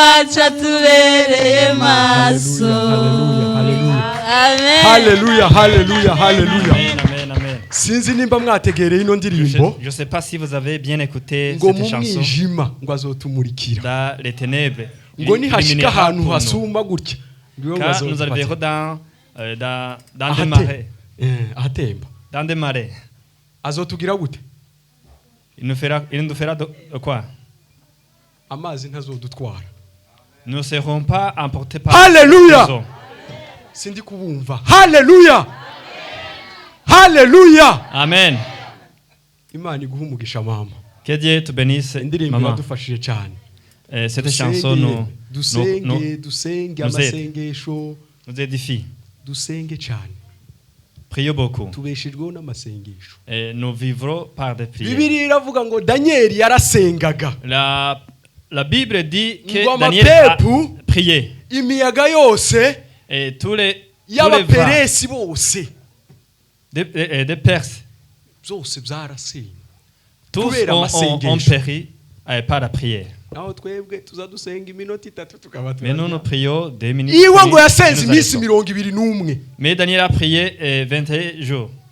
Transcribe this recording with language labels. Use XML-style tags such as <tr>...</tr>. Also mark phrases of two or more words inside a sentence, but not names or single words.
<rn>wacu atubereye maso. Amen. Haleluya, haleluya, haleluya. Amen, amen. Sinzi nimba mwategereye ino ndirimbo.</rn> <fr>Je sais pas si vous avez bien écouté</fr> <rn>ngo</rn> <fr>cette chanson.</fr> <rn>mwijima ngo azotumurikira.</rn> <fr>Dans les ténèbres.</fr> <rn>Ngo nihashika ahantu hasuma gutya.</rn> <fr>Car nous arriverons dans des marais.</fr> <rn>Ahatemba.</rn> <fr>Dans des marais.</fr> <rn>Azotugira gute?</rn> <fr>Il nous fera quoi?</fr> <rn>Amazi ntazodutwara.</rn> <fr>Nous ne serons pas emportés par Alléluia.</fr> <rn>Sindi kubumva. Haleluya. Haleluya. Amen. Imana iguha umugisha mama.</rn> <fr>Que Dieu te bénisse, maman.</fr> <rn>Iradufashije cyane.</rn> <fr>Cette chanson nous édifie.</fr> <rn>Dusenge cyane.</rn> <fr>Prions beaucoup.</fr> <rn>Tubeshejweho n'amasengesho.</rn> <fr>Nous vivrons par des prières.</fr> <rn>Bibiliya iravuga ngo Daniel yarasengaga.</rn> <fr>La Bible dit que Daniel a prié.</fr> <rn>Imiyaga yose</rn> <fr>et tous les</fr> <rn>y'abaperesi bose</rn> <fr>des Perses</fr> <rn>byose byarasenga.</rn> <fr>Tous ont péri par la prière. Mais nous prions 2 minutes. Mais Daniel a prié 21 jours.</fr>